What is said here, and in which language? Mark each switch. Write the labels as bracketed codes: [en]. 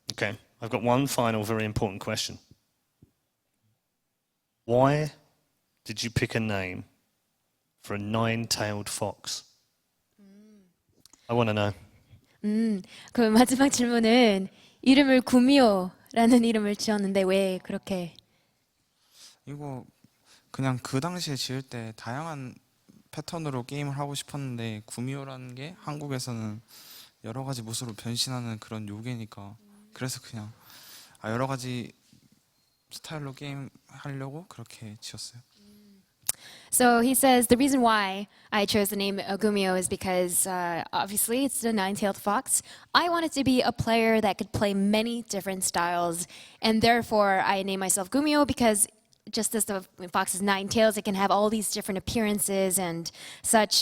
[en] Okay, I've got one final very important question. Why did you pick a name for a nine-tailed fox? I want to know. [ko] 그 마지막 질문은 이름을 구미호라는 이름을 지었는데 왜 그렇게? 이거 그냥 그 당시에 지을 때 다양한 패턴으로 게임을 하고 싶었는데 구미호라는 게 한국에서는 여러 가지 모습으로 변신하는 그런 요괴니까 그래서 그냥 여러 가지 스타일로 게임 하려고 그렇게 지었어요. [en] So he says the reason why I chose the name GuMiho is because obviously it's the nine-tailed fox. I wanted to be a player that could play many different styles, and therefore I named myself GuMiho because just as the fox has 9 tails, it can have all these different appearances and such.